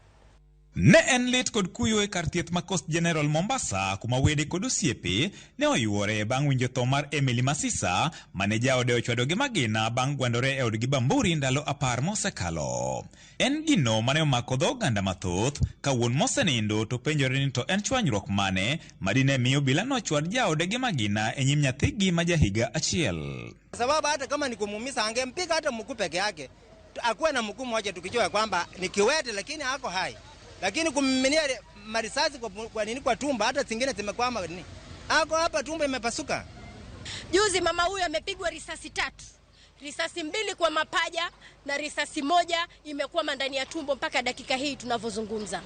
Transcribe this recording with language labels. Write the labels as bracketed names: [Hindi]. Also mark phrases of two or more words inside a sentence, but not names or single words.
[Luo (Kenya and Tanzania)] Ne en lit kod kuyo e kar thieth ma Coast General Mombasa kuma wede kod osiepe ne oyuore bang' winjo tho mar Emily Masisa mane jaode ochwado gi Magina bang' gwandore e od gi Bamburi ndalo 10 mosekalo. En gino mane omako dho oganda mathoth ka wuon mosenindo to penjore ni to en chwanyruok mane madine miyo obila nochwad jaode gi Magina e nyim nyathigi ma jahiga 1. [Swahili] Sababu hata kama ni kumuumiza angempiga hata mguu peke yake, akuwe na mguu mmoja tukijua kwamba ni kiwete lakini hako hai. Lakini kummiminia marisasi kwa tumba, hata zingine zimekwama nini. Ako hapa tumba imepasuka. Juzi mama huyu amepigwa risasi 3. Risasi 2 kwa mapaja na risasi 1 imekwama ndani ya tumbo mpaka dakika hii tunavyozungumza.